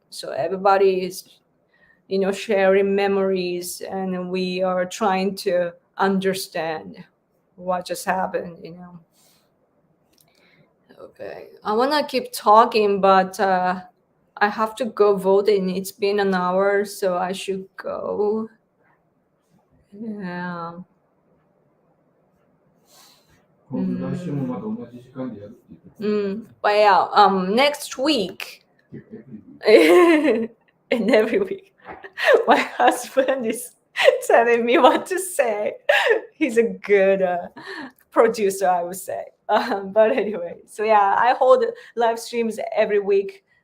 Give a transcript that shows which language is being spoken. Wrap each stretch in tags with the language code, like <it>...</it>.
<en>So everybody is, you know, sharing memories, and we are trying to understand what just happened, you know. Okay, I want to keep talking, but I have to go voting. It's been an hour, so I should go. Yeah.</en> <ja>来週もまた同じ時間でやるって言ってた。</ja> <en>But yeah, next week 結構every week. and every week, my husband is telling me what to say. He's a good producer, I would say. But anyway, so yeah, I hold live streams every week.</en>